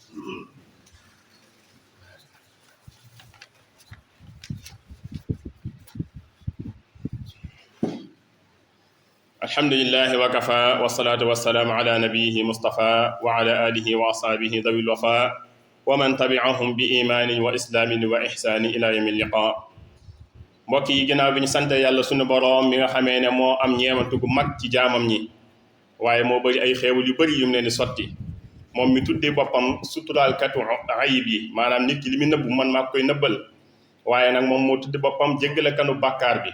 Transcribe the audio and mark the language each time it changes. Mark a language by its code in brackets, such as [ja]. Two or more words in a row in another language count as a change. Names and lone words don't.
[ar] الحمد لله وكفى والصلاة والسلام على نبيه مصطفى وعلى آله وأصحابه ذوي الوفاء ومن تبعهم بإيمان وإسلام وإحسان إلى يوم اللقاء. [wo] mbokk yi ginnaaw bi ñu sant yàlla sunu boroom mi nga xamee ne moo am ñeewantu gu mag ci jaamam ñi waaye moo bëri ay xéewal yu bëri yu mu leen di sotti moom mi tuddee boppam suturaalkatu ayib yi maanaam nit ki li muy nëbbu man maa koy nëbbal waaye nag moom moo tudde boppam jéggalekanu bàkkaar bi.